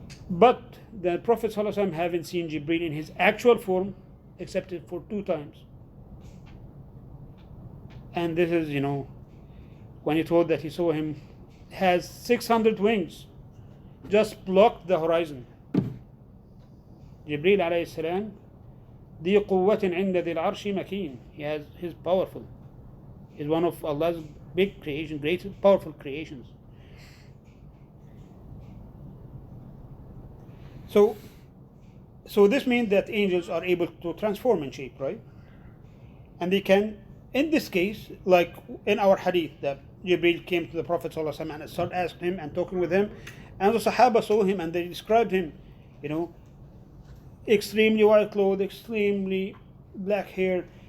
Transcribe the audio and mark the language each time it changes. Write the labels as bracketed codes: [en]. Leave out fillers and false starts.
[en] But the Prophet sallallahu alaihi wasallam haven't seen Jibreel in his actual form except for 2 times. And this is, when he told that he saw him, has 600 wings, just blocked the horizon. [ar] Jibreel alayhi salam, ذي قوة عند ذي العرش مكين. [en] He's powerful. He's one of Allah's big creation, great, powerful creations. So this means that angels are able to transform in shape, right? And they can, in this case, like in our hadith, that Jibreel came to the Prophet ﷺ and started asking him and talking with him, and the Sahaba saw him and they described him, extremely white clothes, extremely black hair.